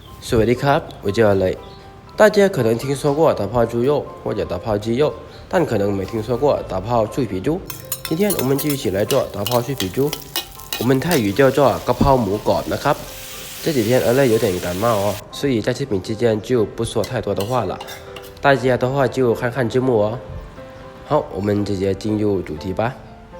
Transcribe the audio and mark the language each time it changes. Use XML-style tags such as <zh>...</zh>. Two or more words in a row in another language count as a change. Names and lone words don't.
<th>สวัสดีครับ</th> <zh>我叫雷。大家可能听说过打泡猪肉或者打泡鸡肉，但可能没听说过打泡脆皮猪。今天我们就一起来做打泡脆皮猪，我们泰语叫做</zh> <th>กะเพราหมูกรอบนะครับ。</th> <zh>这几天有点感冒哦，所以在视频期间就不说太多的话了，大家的话就看看字幕哦。好，我们直接进入主题吧。</zh>